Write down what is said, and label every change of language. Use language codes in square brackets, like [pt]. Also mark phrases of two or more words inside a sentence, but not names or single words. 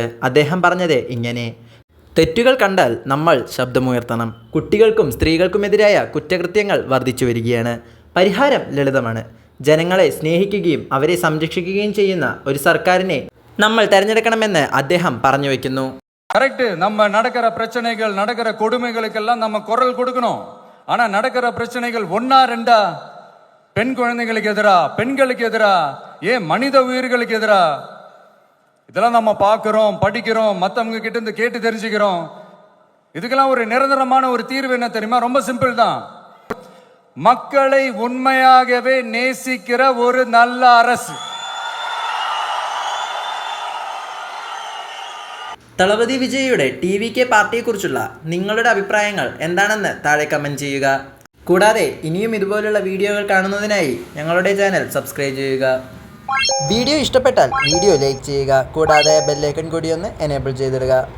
[ml] അദ്ദേഹം പറഞ്ഞത് ഇങ്ങനെ: തെറ്റുകൾ കണ്ടാൽ നമ്മൾ ശബ്ദമുയർത്തണം. കുട്ടികൾക്കും സ്ത്രീകൾക്കുമെതിരായ കുറ്റകൃത്യങ്ങൾ വർദ്ധിച്ചു വരികയാണ്. പരിഹാരം ലളിതമാണ്. ജനങ്ങളെ സ്നേഹിക്കുകയും അവരെ സംരക്ഷിക്കുകയും ചെയ്യുന്ന ഒരു സർക്കാരിനെ നമ്മൾ തിരഞ്ഞെടുക്കണമെന്ന് അദ്ദേഹം പറഞ്ഞു വയ്ക്കുന്നു. [ta] கரெக்ட். நம்ம நடக்கிற பிரச்சனைகள், நடக்கிற கொடுமைகளுக்கெல்லாம் நம்ம குரல் கொடுக்கணும். ஆனா நடக்கிற பிரச்சனைகள் ஒன்னா ரெண்டா, பெண் குழந்தைகளுக்கு எதிரா, பெண்களுக்கு எதிரா, ஏன் மனித உயிர்களுக்கு எதிரா இதெல்லாம் நம்ம பார்க்கிறோம், படிக்கிறோம், மற்றவங்க கிட்ட இருந்து கேட்டு தெரிஞ்சுக்கிறோம். இதுக்கெல்லாம் ஒரு நிரந்தரமான ஒரு தீர்வு என்ன தெரியுமா? ரொம்ப சிம்பிள் தான். மக்களை உண்மையாகவே நேசிக்கிற ஒரு நல்ல அரசு. [ml] തളപതി വിജയിയുടെ TVK പാർട്ടിയെക്കുറിച്ചുള്ള നിങ്ങളുടെ അഭിപ്രായങ്ങൾ എന്താണെന്ന് താഴെ കമൻറ്റ് ചെയ്യുക. കൂടാതെ ഇനിയും ഇതുപോലുള്ള വീഡിയോകൾ കാണുന്നതിനായി ഞങ്ങളുടെ [en] channel subscribe [ml] ചെയ്യുക. വീഡിയോ ഇഷ്ടപ്പെട്ടാൽ [en] video like [ml] ചെയ്യുക. കൂടാതെ ബെല്ലൈക്കൺ കൂടി ഒന്ന് എനേബിൾ ചെയ്തിടുക.